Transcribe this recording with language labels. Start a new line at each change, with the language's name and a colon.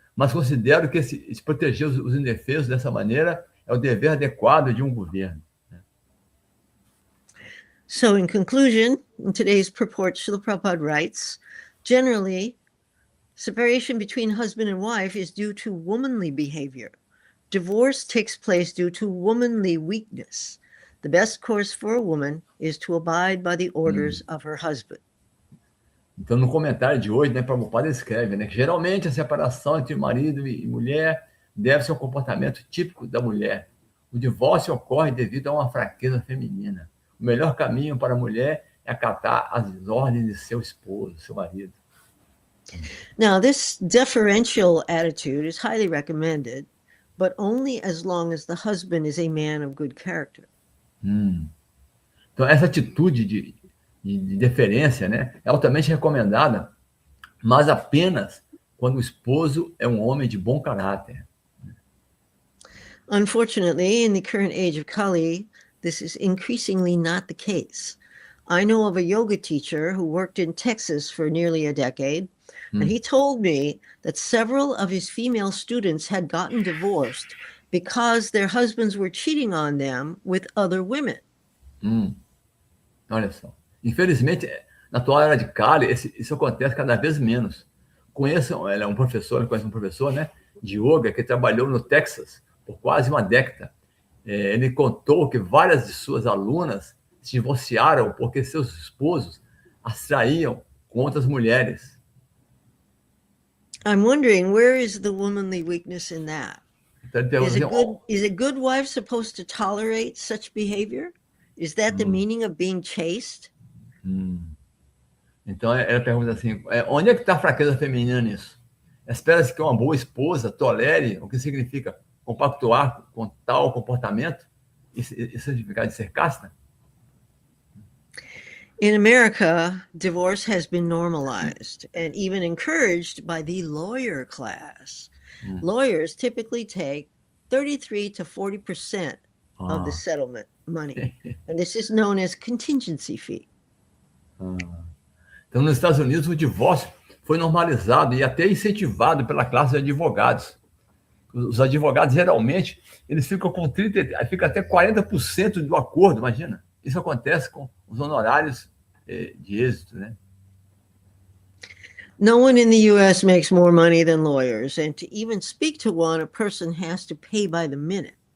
Portuguese: Mas considero que se proteger os indefesos dessa maneira é o dever adequado de um governo.
English: So, in conclusion, in today's purport, Srila Prabhupada writes, generally, separation between husband and wife is due to womanly behavior. Divorce takes place due to womanly weakness. The best course for a woman is to abide by the orders of her husband.
Portuguese: Então, no comentário de hoje, né, Prabhupada escreve, né, que geralmente a separação entre marido e mulher deve ser um comportamento típico da mulher. O divórcio ocorre devido a uma fraqueza feminina. O melhor caminho para a mulher é acatar as ordens de seu esposo, seu marido.
English: Now, this deferential attitude is highly recommended, but only as long as the husband is a man of good character.
Portuguese: Então, essa atitude de deferência, né, é altamente recomendada, mas apenas quando o esposo é um homem de bom caráter.
English: Unfortunately, in the current age of Kali, this is increasingly not the case. I know of a yoga teacher who worked in Texas for nearly a decade, and he told me that several of his female students had gotten divorced because their husbands were cheating on them with other women.
Portuguese: Olha só. Infelizmente, na atual era de Kali, isso acontece cada vez menos. Ele conhece um professor, né, de yoga que trabalhou no Texas por quase uma década. Ele contou que várias de suas alunas se divorciaram porque seus esposos as traíam com outras mulheres.
English: I'm wondering, where is the womanly weakness in that? Is a good wife supposed to tolerate such behavior? Is that the meaning of being chaste?
Portuguese: Então, ela pergunta assim, onde é que está a fraqueza feminina nisso? Espera-se que uma boa esposa tolere o que significa compactuar com tal comportamento? Isso significa de ser casta?
English: In America, divorce has been normalized and even encouraged by the lawyer class. Lawyers typically take 33 to 40% of the settlement money, and this is known as contingency fee.
Portuguese: Então, nos Estados Unidos, o divórcio foi normalizado e até incentivado pela classe de advogados. Os advogados, geralmente, eles ficam com fica até 40% do acordo, imagina. Isso acontece com os honorários de êxito, né?
English: No one in the U.S. makes more money than lawyers, and to even speak to one, a person has to pay by the minute.